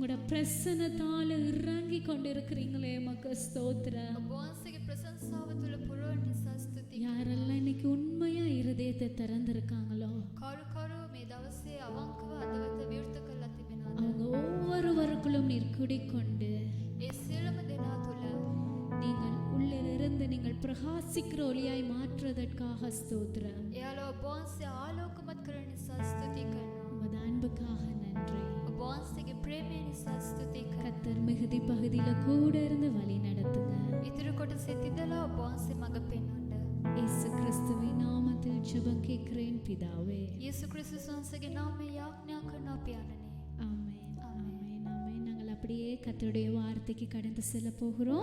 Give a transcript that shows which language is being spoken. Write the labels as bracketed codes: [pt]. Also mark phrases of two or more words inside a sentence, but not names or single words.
[ta] பிரசன்னத்தால இறங்கி கொண்டிருக்கிறீங்களே உமக்கு ஸ்தோத்திரம். [si] ඔබ වහන්සේගේ ප්‍රශංසාව තුළ පුරවන නිසා ස්තුතියි. [ta] யாரெல்லாம் இன்னைக்கு உண்மையா இருதயத்தை திறந்திருக்காங்களோ [si] කවුරු මේ දවසේ අවංකව අදවත විවෘත කරලා තිබෙනවද? [ta] அவங்க ஒவ்வொருவருக்குள்ளும் நீர் குடிக்கொண்டு [si] ඒ සියලුම දෙනා තුළ [ta] நீங்கள் உள்ளிருந்து நீங்கள் பிரகாசிக்கிற ஒளியாய் மாற்றுவதற்காக ஸ்தோத்திரம். [si] එයාලා ඔබ වහන්සේ ආලෝකමත් කරන නිසා ස්තුති කරනවා. [ta] உமது அன்புக்காக நன்றி. [si] ඔබ වහන්සේගේ ප්‍රේමය නිසා ස්තුති කරනවා. [ta] கத்தர் மிகுதி பகுதியில கூட இருந்து வழி நடத்துங்க. [si] ඉතුරු කොටසේ තිදලා ඔබ වහන්සේ මඟ පෙන්වන්න. [ta] இயேசு கிறிஸ்துவின் நாமத்தில் ஜெபம் கேட்கிறேன் பிதாவே. [si] යේසු ක්‍රිස්තුස් වහන්සේගේ නාමයෙන් යාඥා කරනවා පියාණනි. [ta] ஆமென். ஆமென். ஆமென். நாங்கள் அப்படியே கர்த்தருடைய வார்த்தைக்கு கடந்து செல்ல போகிறோம்.